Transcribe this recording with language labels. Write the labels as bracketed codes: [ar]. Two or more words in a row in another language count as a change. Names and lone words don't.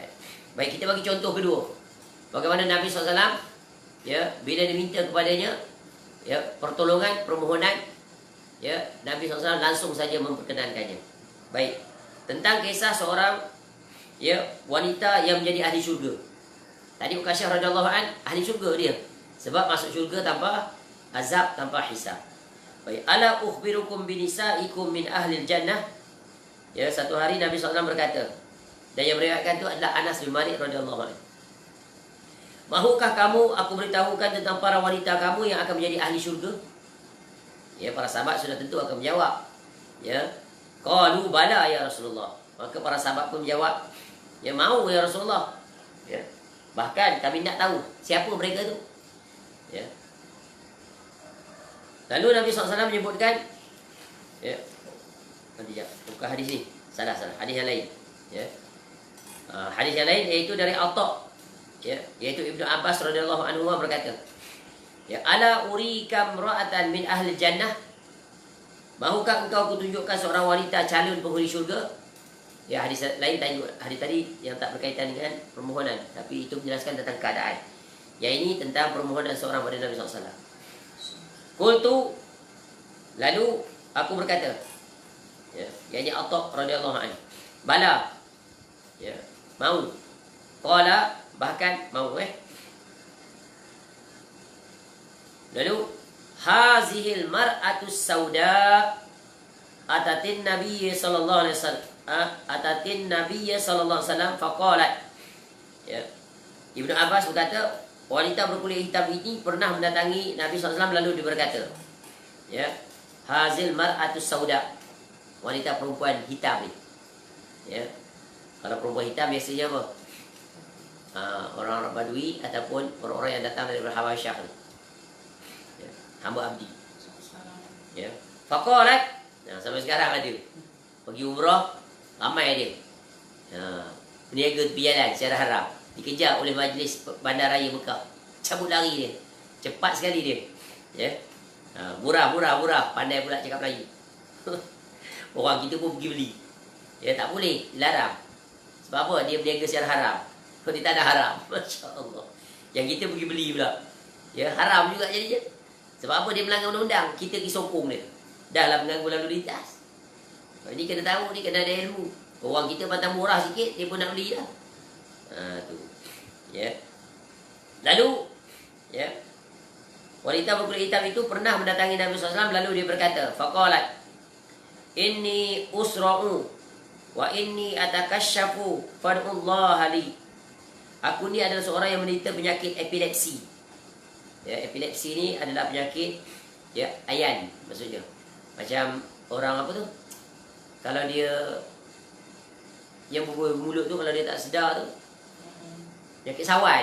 [ms] Baik, kita bagi contoh kedua. Bagaimana Nabi SAW bila diminta kepadanya pertolongan, permohonan, Nabi SAW langsung saja memperkenankannya. Baik, tentang kisah seorang wanita yang menjadi ahli syurga. Tadi Ukasyah [ar] رضي الله عن, [ms] ahli syurga dia, sebab masuk syurga tanpa azab, tanpa hisab. Baik, [ar] ألا أخبركم بنسائكم من أهل الجنة. [ms] Satu hari Nabi SAW berkata, dan yang meriwayatkan itu adalah Anas bin Malik [ar] رضي الله عن. [ms] Mahukah kamu aku beritahukan tentang para wanita kamu yang akan menjadi ahli syurga? Para sahabat sudah tentu akan menjawab. [ar] قالوا بلى يا رسول الله. [ms] Maka para sahabat pun menjawab, mau ya Rasulullah. Bahkan kami nak tahu siapa mereka tu. Lalu Nabi SAW menyebutkan, bukan hadis ni, salah, hadis yang lain. Hadis yang lain iaitu dari Atha, iaitu Ibnu Abbas [ar] رضي الله عنه [ms] berkata, [ar] ألا أريك امرأة من أهل الجنة. [ms] Mahukah engkau kutunjukkan seorang wanita calon penghuni syurga? Hadis lain hadis tadi yang tak berkaitan dengan permohonan, tapi itu menjelaskan tentang keadaan. Yang ini tentang permohonan seorang pada Nabi SAW. Qultu, lalu aku berkata, yang ini Atha [ar] رضي الله عنه, [ms] bala, mau. Qala, bahkan mau. [ar] Lalu هذه المرأة السوداء أتت النبي صلى الله عليه وسلم أتت النبي صلى الله عليه وسلم فقالت. [ms] Ya. Ibnu Abbas berkata, wanita berkulit hitam ini pernah mendatangi Nabi [ar] صلى الله عليه وسلم [ms] lalu dia berkata, ya, [ar] هذه المرأة السوداء. [ms] Wanita perempuan hitam ni. Ya. Kalau perempuan hitam biasanya apa? Orang-orang Badui ataupun orang-orang yang datang dari Habasyah. Ya. Hamba abdi. Ya. Faqalat. Nah, sampai sekarang ada. Pergi umrah, ramai dia. Peniaga tepi jalan secara haram. Dikejar oleh majlis bandaraya Mekah. Cabut lari dia. Cepat sekali dia. Ya. Murah. Pandai pula cakap Melayu. Orang kita pun pergi beli. Ya, tak boleh. Larang. Sebab apa? Dia berniaga secara haram. Kalau dia tak ada haram. [ar] ما شاء الله. [ms] Yang kita pergi beli pula. Ya, haram juga jadinya. Sebab apa? Dia melanggar undang-undang. Kita pergi sokong dia. Dah lah mengganggu lalu lintas. Jadi kena tahu ni, kena ada ilmu. Orang kita pantang murah sikit, dia pun nak beli lah. Tu. Ya. Lalu, ya, wanita berkulit hitam itu pernah mendatangi Nabi SAW, lalu dia berkata, [ar] فقالت إني أصرع وإني أتكشف فادع الله لي. [ms] Aku ni adalah seorang yang menderita penyakit epilepsi. Ya, epilepsi ni adalah penyakit, ya, ayan maksudnya. Macam orang apa tu? Kalau dia yang bermulut tu, kalau dia tak sedar tu, penyakit sawan.